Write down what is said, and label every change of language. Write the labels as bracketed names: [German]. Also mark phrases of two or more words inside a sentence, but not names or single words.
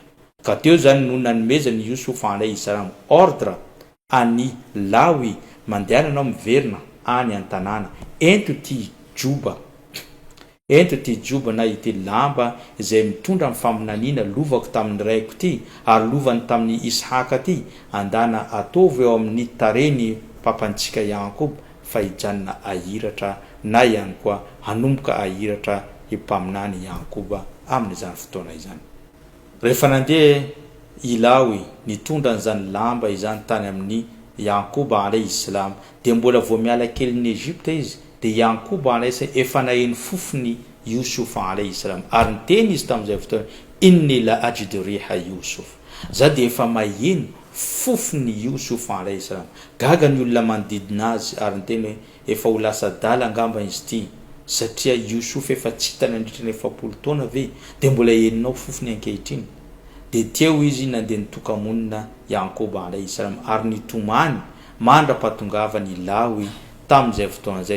[Malagasy] Ka teo zany no nanomezany Yosufa [Arabic] عليه السلام [Malagasy] ordre any Lawi mandehana anao miverina any an-tanàna ento ty juba na ity lamba izay mitondra mifaminaniana lovako tamin'ny raiko ty ary lovany tamin'ny Ishaka ty andana ataovy eo amin'ny tareny papantsika Yakob fa hijanona ahiratra na ihany koa hanomboka ahiratra ipaminany Yakoba amin'izany fotoana izany. Rehefa nandeha Ilawi nitondra an'izany lamba izany tany amin'ny Yakoba [Arabic] عليه السلام [Malagasy] dia mbola vao miala kely ny Egypta izy dia Yakoba [Arabic] عليه السلام [Malagasy] efa naheno fofony Yosufa [Arabic] عليه السلام [Malagasy] ary niteny izy tamin'izay fotoana [Arabic] إني لأجد ريح يوسف. [Malagasy] Za dia efa maheno fofony Yosufa [Arabic] عليه السلام. [Malagasy] Gaga ny olona manodidina azy ary niteny hoe efa ho lasa dala angamba izy ty satria Yosuf efa tsy hitany nandritra ny 70 taona ve dia mbola heninao fofony ankehitriny. Dia teo izy nandeha nitokamonina Yakoba [Arabic] عليه السلام [Malagasy] ary nitomany mandra-patongavany Lawi tamin'izay fotoanazay.